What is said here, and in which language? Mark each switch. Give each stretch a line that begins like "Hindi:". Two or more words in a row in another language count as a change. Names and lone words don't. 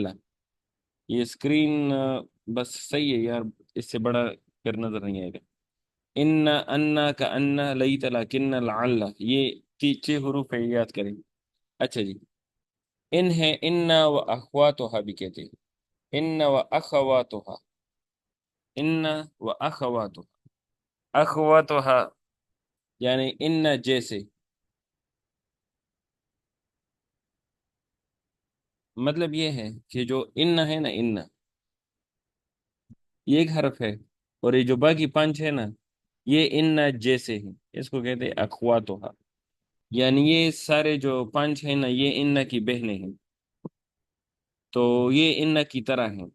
Urdu: یہ اسکرین بس صحیح ہے یار، اس سے بڑا پھر نظر نہیں آئے گا۔
Arabic: ان کأن لیت لیکن لعل،
Urdu: یہ چھ حروف ہے، یہ یاد کریں۔ اچھا جی، ان ہے
Arabic: ان و اخواتها
Urdu: بھی کہتے ہیں،
Arabic: ان و اخواتها، ان و اخواتها،
Urdu: اخواتها یعنی ان جیسے، مطلب یہ ہے کہ جو ان ہے نا، ان یہ ایک حرف ہے، اور یہ جو باقی پانچ ہے نا یہ ان جیسے ہیں، اس کو کہتے ہیں اخواتها، یعنی یہ سارے جو پانچ ہیں نا یہ ان کی بہنیں ہیں، تو یہ ان کی طرح ہیں۔